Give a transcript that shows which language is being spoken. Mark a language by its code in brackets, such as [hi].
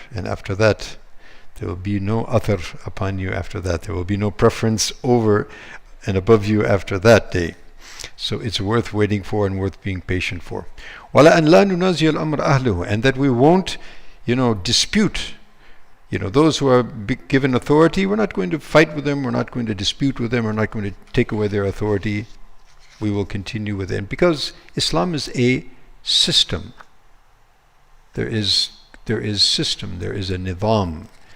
[en] And after that, there will be no other upon you after that. There will be no preference over and above you after that day. So it's worth waiting for and worth being patient for. [ar] وَلَا أَنْ لَا نُنَازِيَ الْأَمْرَ أَهْلُهُ, [en] and that we won't, dispute. Those who are given authority, we're not going to fight with them, we're not going to dispute with them, we're not going to take away their authority. We will continue with them. Because Islam is a system. There is system, there is a nizam.